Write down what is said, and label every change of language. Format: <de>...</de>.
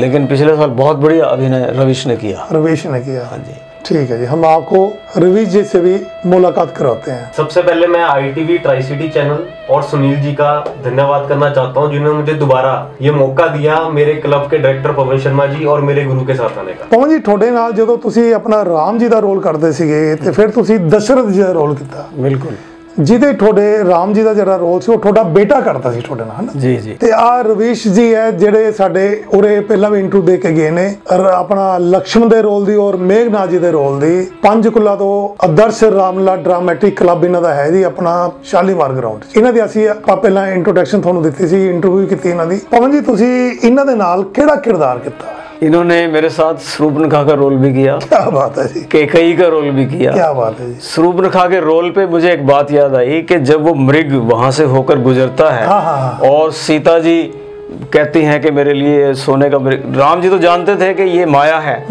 <hi>लेकिन पिछले साल बहुत बढ़िया अभिनय रविश ने किया। रविश ने किया। हाँ जी। ठीक है जी, हम आपको रवि जी से भी मुलाकात कराते हैं। सबसे पहले मैं ITV ट्राई सिटी चैनल और सुनील जी का धन्यवाद करना चाहता हूं, जिन्होंने मुझे दोबारा ये मौका दिया मेरे क्लब के डायरेक्टर पवन शर्मा जी और मेरे गुरु के साथ आने का।</hi> <pa>पवन जी, ਤੁਹਾਡੇ ਨਾਲ ਜਦੋਂ ਤੁਸੀਂ ਆਪਣਾ ਰਾਮ ਜੀ ਦਾ ਰੋਲ ਕਰਦੇ ਸੀਗੇ ਤੇ ਫਿਰ ਤੁਸੀਂ ਦਸ਼ਰਥ ਜੀ ਦਾ ਰੋਲ ਕੀਤਾ। ਬਿਲਕੁਲ। ਜਿਹਦੇ ਤੁਹਾਡੇ ਰਾਮ ਜੀ ਦਾ ਜਿਹੜਾ ਰੋਲ ਸੀ ਉਹ ਤੁਹਾਡਾ ਬੇਟਾ ਕਰਦਾ ਸੀ ਤੁਹਾਡੇ ਨਾਲ, ਹਨਾ ਜੀ ਜੀ। ਤੇ ਆ ਰਵੀਸ਼ ਜੀ ਹੈ ਜਿਹੜੇ ਸਾਡੇ ਉਰੇ ਪਹਿਲਾਂ ਵੀ ਇੰਟਰਵਿਊ ਦੇ ਕੇ ਗਏ ਨੇ, ਆਪਣਾ ਲక్ష్మణ ਦੇ ਰੋਲ ਦੀ ਔਰ ਮੇਘਨਾਥ ਜੀ ਦੇ ਰੋਲ ਦੀ। ਪੰਚਕੂਲਾ ਤੋਂ ਆਦਰਸ਼ ਰਾਮਲਾ ਡਰਾਮੈਟਿਕ ਕਲੱਬ ਇਹਨਾਂ ਦਾ ਹੈ ਜੀ, ਆਪਣਾ ਸ਼ਾਲੀਮਾਰ ਗਰਾਊਂਡ। ਇਹਨਾਂ ਦੀ ਅਸੀਂ ਆਪਾਂ ਪਹਿਲਾਂ ਇੰਟਰੋਡਕਸ਼ਨ ਤੁਹਾਨੂੰ ਦਿੱਤੀ ਸੀ, ਇੰਟਰਵਿਊ ਕੀਤੀ ਇਹਨਾਂ ਦੀ। ਪਵਨ ਜੀ, ਤੁਸੀਂ ਇਹਨਾਂ ਦੇ ਨਾਲ ਕਿਹੜਾ ਕਿਰਦਾਰ ਕੀਤਾ?</pa> <hi>इन्होंने मेरे साथ शूर्पणखा का रोल भी किया। क्या बात है जी। कैकई का रोल भी किया। क्या बात है जी। शूर्पणखा के रोल पे मुझे एक बात याद आई कि जब वो मृग वहां से होकर गुजरता है, हाँ। और सीता जी कहती हैं कि मेरे लिए सोने का मृग, राम जी तो जानते थे कि ये माया है।</hi>